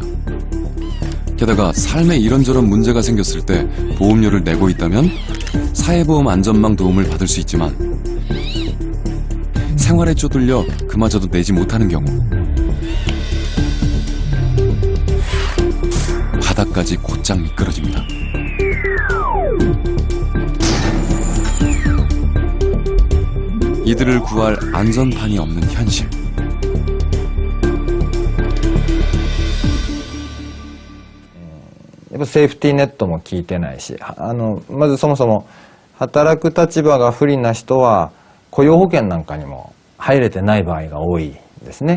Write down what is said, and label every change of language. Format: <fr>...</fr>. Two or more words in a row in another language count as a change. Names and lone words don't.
<ko>게다가 삶에 이런저런 문제가 생겼을 때 보험료를 내고 있다면 사회보험 안전망 도움을 받을 수 있지만 생활에 쪼들려 그마저도 내지 못하는 경우 바닥까지 곧장 미끄러집니다. 이들을 구할 안전판이 없는 현실.</ko> <ja>セーフティーネットも効いてないし、まずそもそも働く立場が不利な人は雇用保険なんかにも入れてない場合が多いですね。</ja>